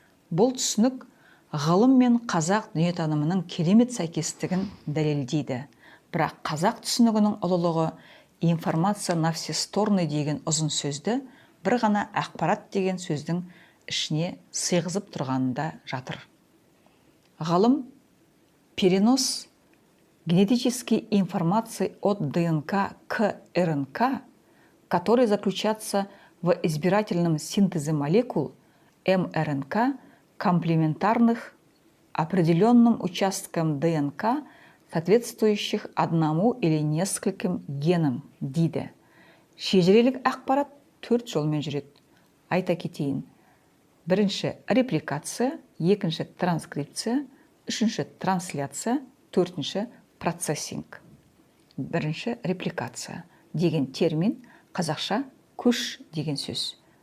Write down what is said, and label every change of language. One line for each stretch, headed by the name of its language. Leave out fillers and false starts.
Kazakh: Бұл түсінік ғылым мен қазақ дүниетанымының керемет сәйкестігін дәлелдейді. Бірақ қазақ түсінігінің ұлылығы
Russian: информация на все стороны
Kazakh: деген ұзын сөзді бір ғана ақпарат деген сөздің ішіне сыйғызып тұрғанында жатыр.
Russian: Ғалым перенос генетической информации от ДНК к РНК, который заключается в избирательном синтезе молекул мРНК, комплементарных определенным участкам ДНК, соответствующих одному или нескольким генам, дейді.
Kazakh: Шежірелік ақпарат 4 жолмен жүреді. Айта кетейін. Бірінші репликация, екінші транскрипция, үшінші трансляция, төртінші процессинг. Бірінші репликация деген термин қазақша көш деген сөз.